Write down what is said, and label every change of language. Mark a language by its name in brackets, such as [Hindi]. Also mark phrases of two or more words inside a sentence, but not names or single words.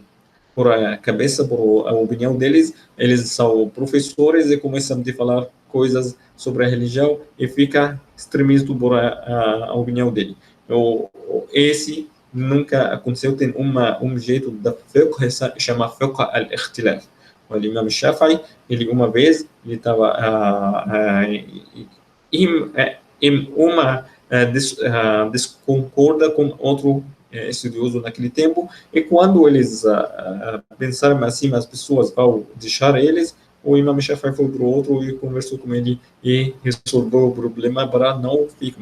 [Portuguese] Por a cabeça, por a opinião deles, eles são professores e começam a falar coisas sobre a religião e fica extremista por a opinião dele. Esse nunca aconteceu, tem jeito da fiqh, chama [Arabic] فقه الاختلاف. [Portuguese] O Imam Shafi'i, ele uma vez, ele estava desconcorda com outro estudioso naquele tempo, e quando eles pensaram assim, as pessoas vão deixar eles, o Imam Shafi'i foi para o outro e conversou com ele e resolveu o problema para não ficar.